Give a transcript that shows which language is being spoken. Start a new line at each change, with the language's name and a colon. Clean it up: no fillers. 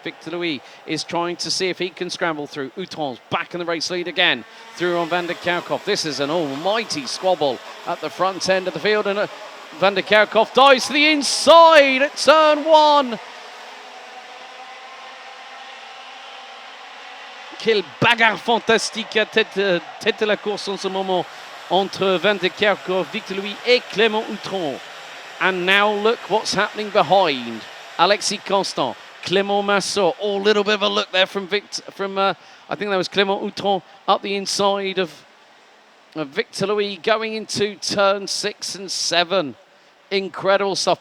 English: Victor Louis is trying to see if he can scramble through. Outron's back in the race lead again, through on Van der Kerkhoff. This is an almighty squabble at the front end of the field, and Van der Kerkhoff dives to the inside at turn 1.
French: Quelle bagarre fantastique à tête de la course en ce moment entre Van der Kerkhoff, Victor Louis et Clément Outron.
English: And now look what's happening behind. Alexis Constant, Clément Massot. Oh, a little bit of a look there from I think that was Clément Outron up the inside of Victor Louis going into turn 6 and 7. Incredible stuff.